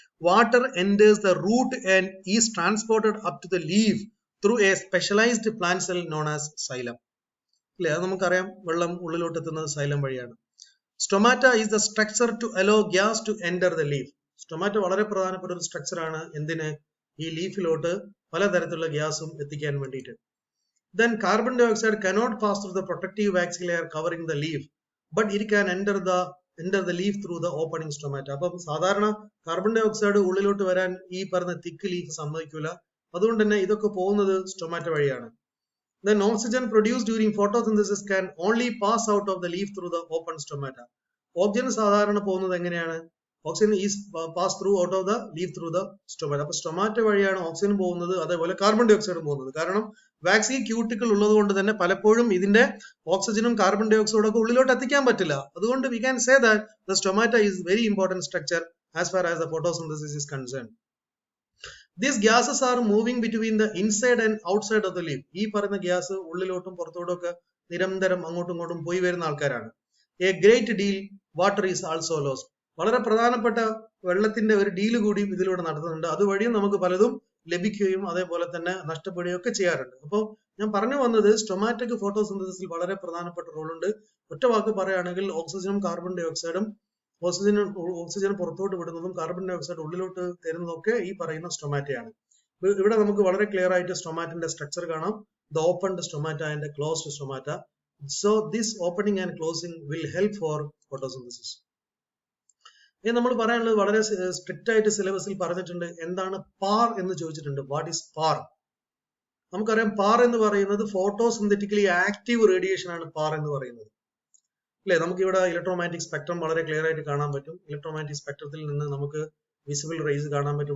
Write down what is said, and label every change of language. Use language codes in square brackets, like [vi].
[en] Water enters the root and is transported up to the leaf through a specialised plant cell known as xylem. [ml] അല്ലെ, അത് നമുക്കറിയാം. വെള്ളം ഉള്ളിലോട്ട് എത്തുന്നത് xylem വഴിയാണ്. [en] Stomata is the structure to allow gas to enter the leaf. [ml] Stomata വളരെ പ്രധാനപ്പെട്ട ഒരു സ്ട്രക്ചർ ആണ്. എന്തിന്? ഈ ലീഫിലോട്ട് പലതരത്തിലുള്ള ഗ്യാസും എത്തിക്കാൻ വേണ്ടിയിട്ട്. [en] Then carbon dioxide cannot pass through the protective waxy layer covering the leaf, but it can enter the leaf through the opening stomata. [ml] അപ്പം സാധാരണ കാർബൺ ഡൈ ഓക്സൈഡ് ഉള്ളിലോട്ട് വരാൻ ഈ പറഞ്ഞ തിക്ക് ലീഫ് സമ്മതിക്കില്ല. അതുകൊണ്ട് തന്നെ ഇതൊക്കെ പോകുന്നത് സ്റ്റൊമാറ്റ വഴിയാണ്. [en] Then oxygen produced during photosynthesis can only pass out of the leaf through the open stomata. [ml] Oxygen സാധാരണ പോകുന്നത് എങ്ങനെയാണ്? [en] Oxygen is pass through out of the leaf through the stomata. [ml] അപ്പൊ സ്റ്റൊമാറ്റ വഴിയാണ് ഓക്സിജൻ പോകുന്നത്, അതേപോലെ carbon dye ഓക്സൈഡും പോകുന്നത്. കാരണം waxy cuticle ഉള്ളത് കൊണ്ട് തന്നെ പലപ്പോഴും ഇതിന്റെ ഓക്സിജനും കാർബൺ ഡൈ ഓക്സൈഡും ഒക്കെ ഉള്ളിലോട്ട് എത്തിക്കാൻ പറ്റില്ല. [en] അതുകൊണ്ട് we can say that the stomata is very important structure as far as the photosynthesis is concern. These gases are moving between the inside and outside of the leaf. [ml] ഈ പറയുന്ന gas ഉള്ളിലോട്ടും പുറത്തോട്ടും ഒക്കെ നിരന്തരം അങ്ങോട്ടും ഇങ്ങോട്ടും പോയി വരുന്ന ആൾക്കാരാണ്. [en] A great deal water is also lost. [ml] വളരെ പ്രധാനപ്പെട്ട വെള്ളത്തിന്റെ ഒരു ഡീല് കൂടിയും ഇതിലൂടെ നടത്തുന്നുണ്ട്. അതുവഴിയും നമുക്ക് പലതും ലഭിക്കുകയും അതേപോലെ തന്നെ നഷ്ടപ്പെടുകയും ഒക്കെ ചെയ്യാറുണ്ട്. അപ്പോൾ ഞാൻ പറഞ്ഞു വന്നത് സ്റ്റൊമാറ്റയ്ക്ക് ഫോട്ടോസിന്തസിസിൽ വളരെ പ്രധാനപ്പെട്ട റോളുണ്ട്. ഒറ്റ വാക്ക് പറയുകയാണെങ്കിൽ ഓക്സിജനും കാർബൺ ഡൈ ഓക്സൈഡും ഓക്സിജൻ പുറത്തോട്ട് വിടുന്നതും കാർബൺ ഡൈ ഓക്സൈഡ് ഉള്ളിലോട്ട് തരുന്നതൊക്കെ ഈ പറയുന്ന സ്റ്റൊമാറ്റയാണ്. ഇവിടെ നമുക്ക് വളരെ ക്ലിയർ ആയിട്ട് സ്റ്റൊമാറ്റിന്റെ സ്ട്രക്ചർ കാണാം. [en] The opened stomata and closed stomata. So this opening and closing will help for photosynthesis. [ml] ഇനി നമ്മൾ പറയാനുള്ളത് വളരെ സ്ട്രിക്റ്റ് ആയിട്ട് സിലബസിൽ പറഞ്ഞിട്ടുണ്ട്. എന്താണ് പാർ എന്ന് ചോദിച്ചിട്ടുണ്ട്. [en] What is PAR? [ml] നമുക്കറിയാം പാർ എന്ന് പറയുന്നത് ഫോട്ടോസിന്തറ്റിക്കലി ആക്റ്റീവ് റേഡിയേഷൻ ആണ് പാർ എന്ന് പറയുന്നത്. അല്ലെ, നമുക്ക് ഇവിടെ ഇലക്ട്രോമാഗ്നറ്റിക് സ്പെക്ട്രം വളരെ ക്ലിയർ ആയിട്ട് കാണാൻ പറ്റും. ഇലക്ട്രോമാഗ്നറ്റിക് സ്പെക്ട്രത്തിൽ നിന്ന് നമുക്ക് വിസിബിൾ റേസ് കാണാൻ പറ്റും.